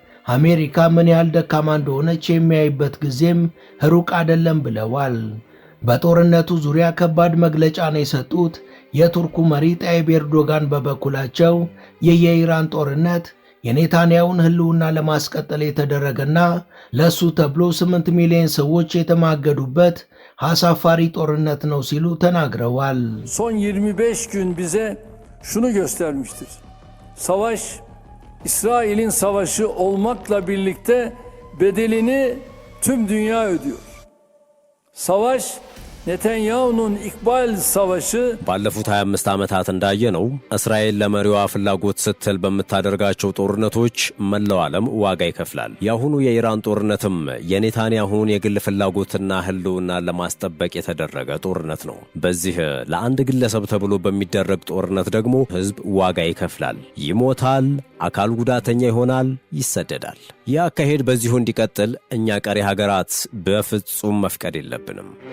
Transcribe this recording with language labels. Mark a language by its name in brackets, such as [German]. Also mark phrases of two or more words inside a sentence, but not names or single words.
[Amharic] አሜሪካ ምን ያህል ደካማ እንደሆነች የሚያይበት ጊዜም ሩቅ አይደለም ብለዋል። በጦርነቱ ዙሪያ ከባድ መግለጫ ነው የሰጡት የቱርኩ መሪ ጣይብ ኤርዶጋን በበኩላቸው የኢራን ጦርነት የኔታንያሁን ህልውና ለማስቀጠል የተደረገና ለሱ ተብሎ 8 ሚሊዮን ሰዎች የተማገዱበት አሳፋሪ ጦርነት ነው ሲሉ ተናግረዋል። [Turkish] Son 25 gün bize şunu göstermiştir. Savaş İsrail'in savaşı olmakla birlikte bedelini tüm dünya ödüyor. Savaş Netanyahu'nun ikbal savaşı [Amharic] ባለፉት 25 ዓመታት እንዳየነው እስራኤል ለመሪዋ ፍላጎት ስትል በመታደርጋቸው ጦርነቶች መላው ዓለም ዋጋ ይከፍላል። ያሁኑ የኢራን ጦርነትም የኔታንያሁን የግል ፍላጎትና ህልውና ለማስጠበቅ የተደረገ ጦርነት ነው። በዚህ ለአንድ ግለሰብ ተብሎ በሚደረግ ጦርነት ደግሞ ህዝብ ዋጋ ይከፍላል፣ ይሞታል፣ አካል ጉዳተኛ ይሆናል፣ ይሰደዳል። ያ አካሄድ በዚሁ እንዲቀጥል እኛ ቀሪ ሀገራት በፍጹም መፍቀድ የለብንም።